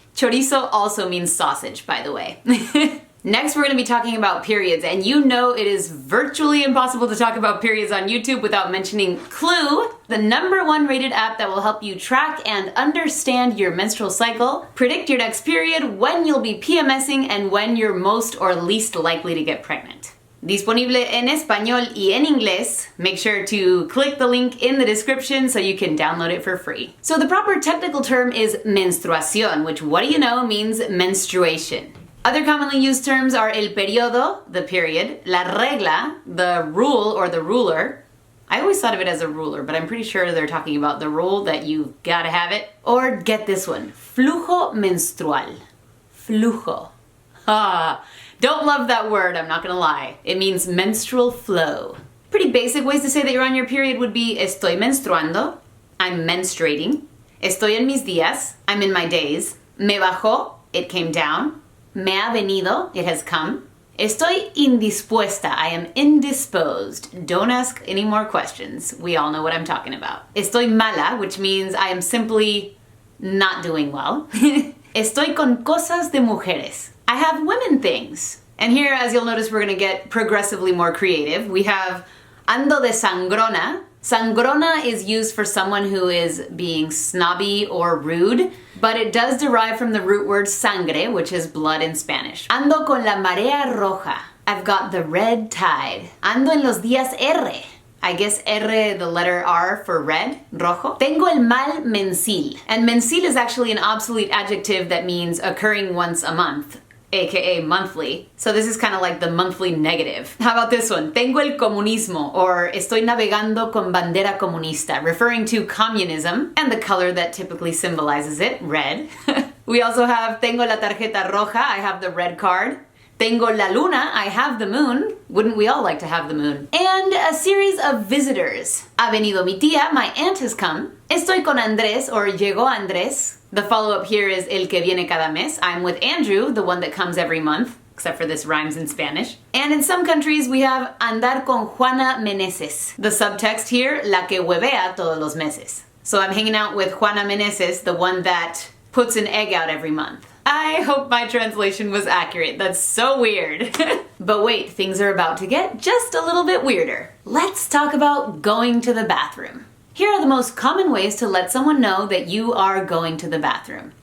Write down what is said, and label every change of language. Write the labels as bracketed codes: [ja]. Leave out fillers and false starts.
[en] Chorizo also means sausage, by the way. Next, we're going to be talking about periods, and you know it is virtually impossible to talk about periods on YouTube without mentioning Clue, the #1 rated app that will help you track and understand your menstrual cycle, predict your next period, when you'll be PMSing, and when you're most or least likely to get pregnant. [es] Disponible en español y en inglés. [en] Make sure to click the link in the description so you can download it for free. So the proper technical term is menstruación, which, what do you know, means menstruation. Other commonly used terms are el periodo, the period, la regla, the rule or the ruler. I always thought of it as a ruler, but I'm pretty sure they're talking about the rule that you gotta have it. Or get this one, flujo menstrual. Flujo. Don't love that word, I'm not gonna lie. It means menstrual flow. Pretty basic ways to say that you're on your period would be [es] estoy menstruando, [en] I'm menstruating. [es] Estoy en mis días, [en] I'm in my days. [es] Me bajó, [en] it came down. [es] Me ha venido, [en] it has come. [es] Estoy indispuesta, [en] I am indisposed. Don't ask any more questions. We all know what I'm talking about. [es] Estoy mala, [en] which means I am simply not doing well. [es] Estoy con cosas de mujeres. [en] I have women things. And here, as you'll notice, we're gonna get progressively more creative. We have [es] ando de sangrona. [en] Sangrona is used for someone who is being snobby or rude, but it does derive from the root word sangre, which is blood in Spanish. [es] Ando con la marea roja. [en] I've got the red tide. [es] Ando en los días R. [en] I guess R, the letter R for red, rojo. [es] Tengo el mal mensil. [en] And mensil is actually an obsolete adjective that means occurring once a month, aka monthly. So this is kind of like the monthly negative. How about this one? [es] Tengo el comunismo, [en] or [es] estoy navegando con bandera comunista, [en] referring to communism and the color that typically symbolizes it, red. We also have [es] tengo la tarjeta roja, [en] I have the red card. [es] Tengo la luna, [en] I have the moon. Wouldn't we all like to have the moon? And a series of visitors. [es] Ha venido mi tía, [en] my aunt has come. [es] Estoy con Andrés, or llegó Andrés. [en] The follow-up here is [es] el que viene cada mes. [en] I'm with Andrew, the one that comes every month, except for this rhymes in Spanish. And in some countries we have [es] andar con Juana Meneses. [en] The subtext here, [es] la que huevea todos los meses. [en] So I'm hanging out with Juana Meneses, the one that puts an egg out every month. I hope my translation was accurate. That's so weird. But wait, things are about to get just a little bit weirder. Let's talk about going to the bathroom. Here are the most common ways to let someone know that you are going to the bathroom.